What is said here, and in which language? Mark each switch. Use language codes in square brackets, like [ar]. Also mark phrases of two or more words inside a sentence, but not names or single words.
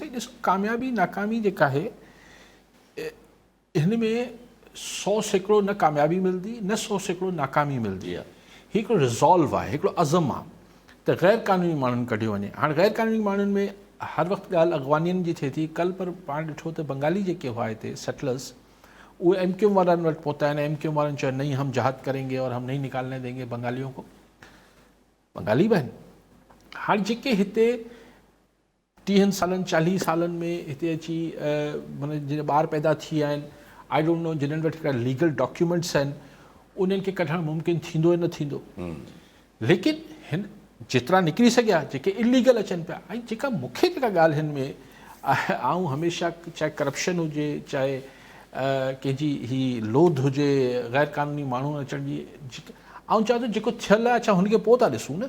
[sd] सही ॾिसो, कामयाबी नाकामी जेका आहे हिन में 100% न कामयाबी मिलंदी, न 100% नाकामी मिलंदी आहे. हिकिड़ो रिज़ॉल्व आहे, हिकिड़ो अज़म आहे त गैर कानूनी माण्हुनि कढियो वञे. हाणे गैर कानूनी माण्हुनि में हर वक़्तु ॻाल्हि अफ़गानियुनि जी थिए थी. कल्ह पर पाण ॾिठो त बंगाली जेके हुआ हिते सेटलर्स, [ur] وہ ایم کیو والن وٹ پہتا ہے نا, ایم کیو والن چاہے نہیں ہم جہاد کریں گے اور ہم نہیں نکالنے دیں گے بنگالیوں کو. [sd] بنگالی بہن ہاں जेके हिते 30 सालनि 40 सालनि में हिते अची माना जिन ॿार पैदा थी विया आहिनि, [en] I don't know [sd] जिन्हनि वटि हिकिड़ा लीगल डॉक्यूमेंट्स आहिनि उन्हनि खे कढणु मुमकिन थींदो या न थींदो. लेकिन हिन जेतिरा निकिरी सघिया जेके इलीगल अचनि पिया. ऐं जेका मूंखे जेका ॻाल्हि हिन में आऊं हमेशह चाहे करप्शन हुजे चाहे कंहिंजी ही लोध हुजे गैर क़ानूनी माण्हू अचण जी, आऊं चवां थो जेको थियल आहे छा हुनखे पोइ था ॾिसूं न.